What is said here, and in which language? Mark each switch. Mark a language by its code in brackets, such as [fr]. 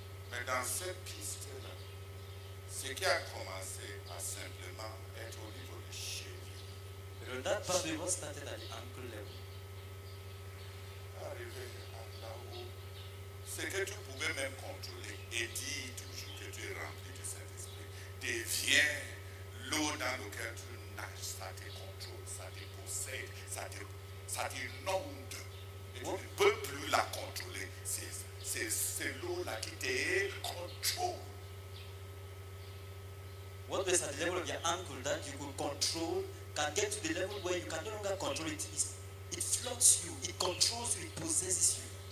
[fr] Mais dans cette piste-là, ce qui a commencé à simplement être au niveau des chevilles, [en] Pero that probably was started at the ankle level. [fr] arrivé à là où ce que tu pouvais même contrôler et dire toujours que tu es rempli de Saint-Esprit devient l'eau dans laquelle tu nages, ça te contrôle, ça te possède, ça t'inonde et tu ne peux plus la contrôler. C'est l'eau-là qui te contrôle. [en] What was at the level of your ankle that you could control can get to the level where you can no longer control it. It floods you, it controls you, it possesses you.